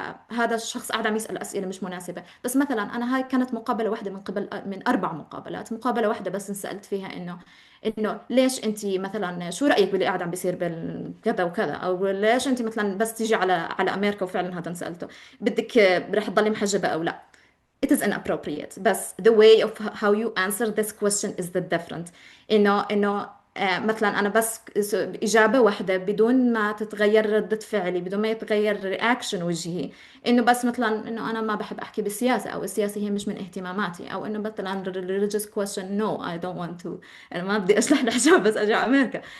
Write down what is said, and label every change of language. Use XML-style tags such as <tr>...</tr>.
<ar>هذا الشخص قاعد عم يسأل أسئلة مش مناسبة، بس مثلا أنا هاي كانت مقابلة واحدة من 4 مقابلات، مقابلة واحدة بس انسألت فيها إنه ليش أنت مثلا شو رأيك باللي قاعد عم بيصير بالكذا وكذا، أو ليش أنت مثلا بس تيجي على أمريكا، وفعلا هذا انسألته بدك رح تضلي محجبة أو لا.</ar> <en>It is inappropriate بس the way of how you answer this question is the different.</en> <ar>إنه مثلا أنا بس إجابة واحدة بدون ما تتغير ردة فعلي، بدون ما يتغير رياكشن وجهي، إنه بس مثلا إنه أنا ما بحب أحكي بالسياسة، أو السياسة هي مش من اهتماماتي، أو إنه مثلا religious question</ar> <en>no I don't want to،</en> <ar>أنا ما بدي أشلح الحجاب بس أجي على أمريكا.</ar>